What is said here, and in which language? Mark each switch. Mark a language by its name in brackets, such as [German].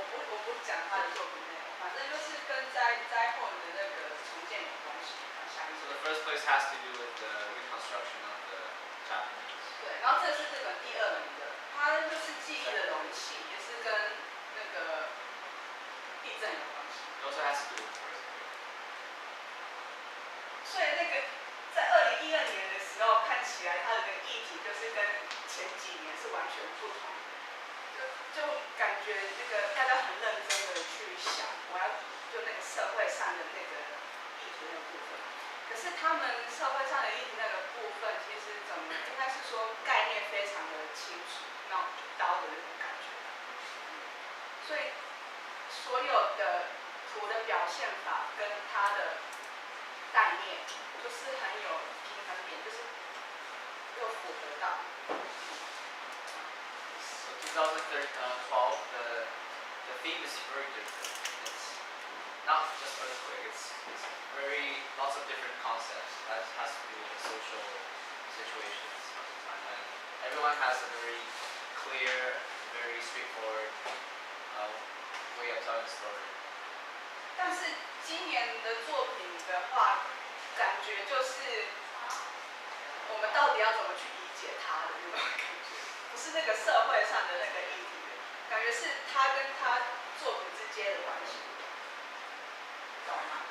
[Chinese] 我不讲他的作品内容，反正就是跟灾后的那个重建有关系。 [English] So the first place has to do with the reconstruction of the Japanese. [Chinese] 对，然后这是日本第2名的，它就是记忆的容器，也是跟那个地震有关系。 [English] It also has to do with the earthquake. [Chinese] 所以那个在2012年的时候，看起来它的那个议题就是跟前几年是完全不同的。就感觉那个大家很认真的去想，我要就那个社会上的那个议题那个部分。可是他们社会上的议题那个部分，其实应该是说概念非常的清楚，然后一刀的那种感觉。所以所有的图的表现法跟它的概念，就是很有平衡点，就是又符合到。 [English] So 2012, the theme is very different. It's not just earthquake. It's very lots of different concepts that has to do with the social situations of the time. And everyone has a very clear, very straightforward way of telling the story. [Chinese] 但是今年的作品的话，感觉就是我们到底要怎么去理解它的那种感觉，不是那个社会上的那个议题，感觉是他跟他作品之间的关系，懂吗？